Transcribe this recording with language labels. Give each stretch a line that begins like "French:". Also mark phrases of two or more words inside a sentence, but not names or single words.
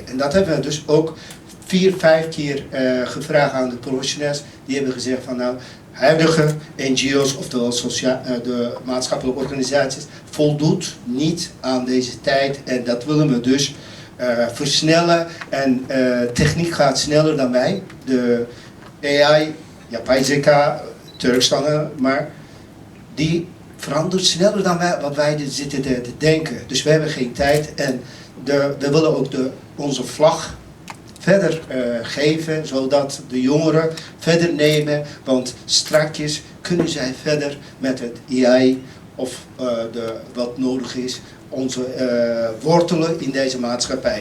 Dutch: En dat hebben we dus ook 4, 5 keer gevraagd aan de professionals. Die hebben gezegd van nou, huidige NGO's of de maatschappelijke organisaties voldoet niet aan deze tijd, en dat willen we dus versnellen. En techniek gaat sneller dan wij. De AI,
Turkish: yapay zeka
Dutch: Turks dan, maar die verandert sneller dan wat wij zitten te denken. Dus we hebben geen tijd en we willen ook onze vlag verder geven, zodat de jongeren verder nemen, want strakjes kunnen zij verder met het AI of wat nodig is, onze wortelen in deze maatschappij.